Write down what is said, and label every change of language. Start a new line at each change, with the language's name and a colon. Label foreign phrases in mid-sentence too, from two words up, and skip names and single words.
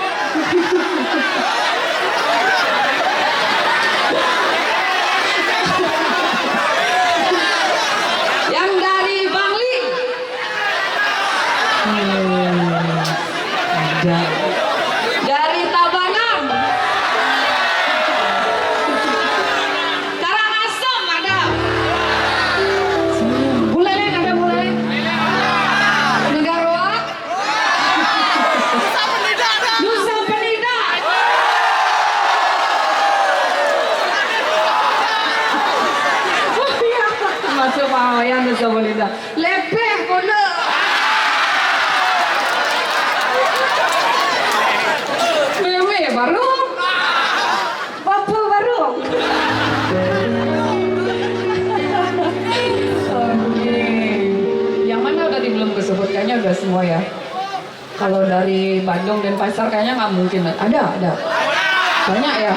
Indonesian: Yang dari Bangli? Ada. Dari Tabanan? Karangasem ada. Buleleng ada Buleleng. Negara. Nusa Penida. Oh iya, masuk Pak Wayan Nusa Penida.
Balinese: Lepeh kono. Mewe baru.
Indonesian: Bapak baru. Yang mana udah belum kesebut, kayaknya udah semua ya. Kalau dari Bandung dan Pasar kayaknya nggak mungkin. Ada. Banyak ya.